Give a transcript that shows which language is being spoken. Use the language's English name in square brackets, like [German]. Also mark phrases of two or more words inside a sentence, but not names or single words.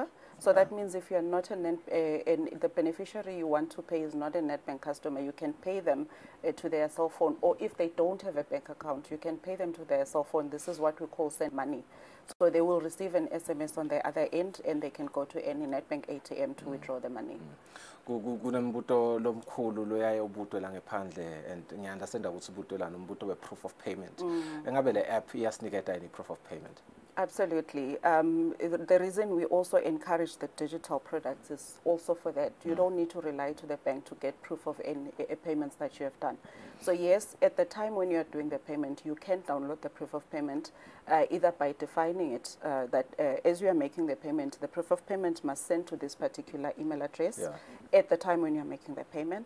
[English] So that means if you're not the beneficiary you want to pay is not a Nedbank customer, you can pay them to their cell phone. Or if they don't have a bank account, you can pay them to their cell phone. This is what we call send money. So they will receive an SMS on the other end, and they can go to any Nedbank ATM to withdraw the money. [Swati] Kunembuto lomkhulu loyaye ubutwe la ngephandle, and ngiyanderstand ukuthi ubutwe la nombuto we [English] proof of payment. [Swati] Engabe le app iyasiniketa [English] any proof of payment? Absolutely. The reason we also encourage the digital products is also for that. You don't need to rely to the bank to get proof of any payments that you have done. So yes, at the time when you are doing the payment, you can download the proof of payment, either by defining it that as you are making the payment, the proof of payment must send to this particular email address at the time when you are making the payment.